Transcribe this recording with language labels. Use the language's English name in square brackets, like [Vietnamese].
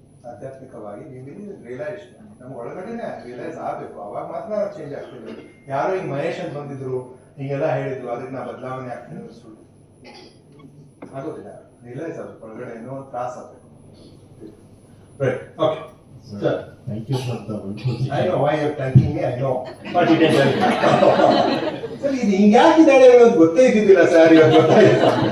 [Kannada] ಆಧ್ಯಾತ್ಮಿಕವಾಗಿ ನೀವು [English] Believe in realisation. [Kannada] ನಮ್ಗೆ ಒಳಗಡೆನೆ ರಿಯಲೈಸ್ ಆಗಬೇಕು, ಅವಾಗ ಮಾತ್ರ ನಾವು ಚೇಂಜ್ ಆಗ್ತೀವಿ. ಯಾರೋ ಈಗ ಮಹೇಶ್ ಅಂತ ಬಂದಿದ್ರು, ಹಿಂಗೆಲ್ಲ ಹೇಳಿದ್ರು, ಅದಕ್ಕೆ ನಾ ಬದಲಾವಣೆ ಆಗ್ತೀನಿ ಸುಳ್ಳು ಆಗೋದಿಲ್ಲ. ರಿಯಲೈಸ್ ಆಗಬೇಕು, ಒಳಗಡೆ ಏನೋ ತ್ರಾಸ ಆಗಬೇಕು. [English] Right. Okay. Sir, thank you for the wonderful. I know why you're thanking me. I know. But you can tell me. [Kannada] Sir, ಇದು ಹಿಂಗಾಕಿದ್ದಾಳೆ ಅನ್ನೋದು ಗೊತ್ತೇ ಇದ್ದಿದ್ದಿಲ್ಲ ಸರ್, ಇವತ್ತು ಗೊತ್ತಾಯ್ತು.